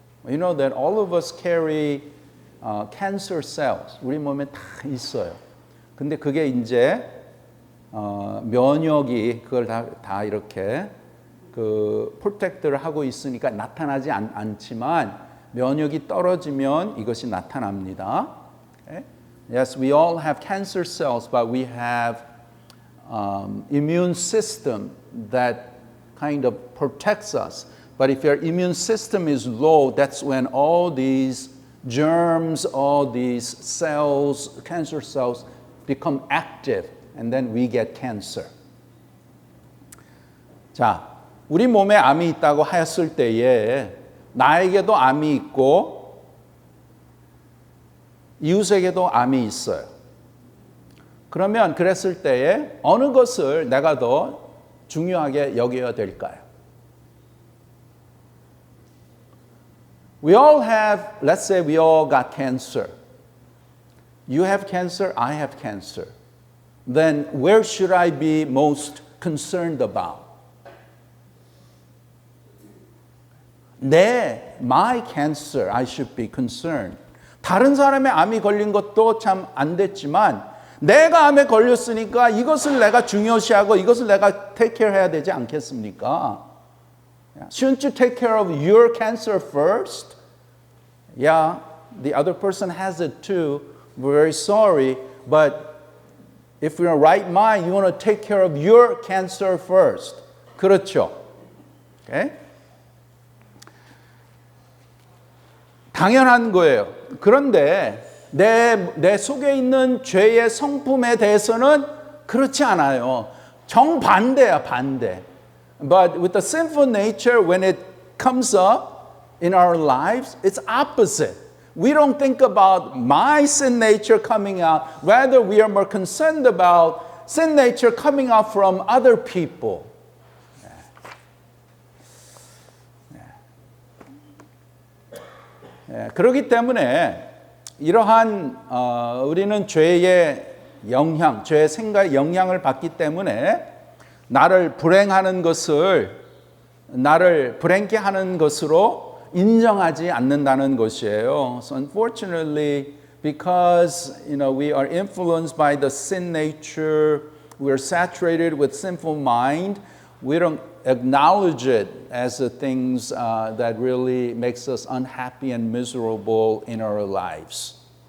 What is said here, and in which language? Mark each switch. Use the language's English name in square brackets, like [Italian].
[English] You know that all of us carry cancer cells. [Korean] 우리 몸에 다 있어요. 근데 그게 이제 면역이 그걸 다 이렇게 그 프로텍트를 하고 있으니까 나타나지 않지만 면역이 떨어지면 이것이 나타납니다. [English] Okay? Yes, we all have cancer cells, but we have immune system that kind of protects us. But if your immune system is low, that's when all these germs, all these cells, cancer cells, become active, and then we get cancer. [Korean] 자, 우리 몸에 암이 있다고 하였을 때에 나에게도 암이 있고 이웃에게도 암이 있어요. 그러면 그랬을 때에 어느 것을 내가 더 중요하게 여겨야 될까요? [English] We all have, let's say we all got cancer. You have cancer, I have cancer. Then where should I be most concerned about? My cancer, I should be concerned. [Korean] 다른 사람의 암이 걸린 것도 참 안 됐지만 내가 암에 걸렸으니까 이것을 내가 중요시하고 이것을 내가 [English] take care [Korean] 해야 되지 않겠습니까? [English] Shouldn't you take care of your cancer first? Yeah, the other person has it too. We're very sorry, but if you're in right mind, you want to take care of your cancer first. [Korean] 그렇죠? Okay? 당연한 거예요. 그런데 내 속에 있는 죄의 성품에 대해서는 그렇지 않아요. 정반대야, 반대. [English] But with the sinful nature, when it comes up in our lives, it's opposite. We don't think about my sin nature coming out. Rather, we are more concerned about sin nature coming out from other people. [Korean] 그렇기 때문에 이러한 우리는 죄의 영향, 죄의 생각의 영향을 받기 때문에 나를 불행하는 것을 나를 불행케 하는 것으로 인정하지 않는다는 것이에요. [English] So unfortunately, because we are influenced by the sin nature, we are saturated with sinful mind, we don't acknowledge it as the things that really makes us unhappy and miserable in our lives.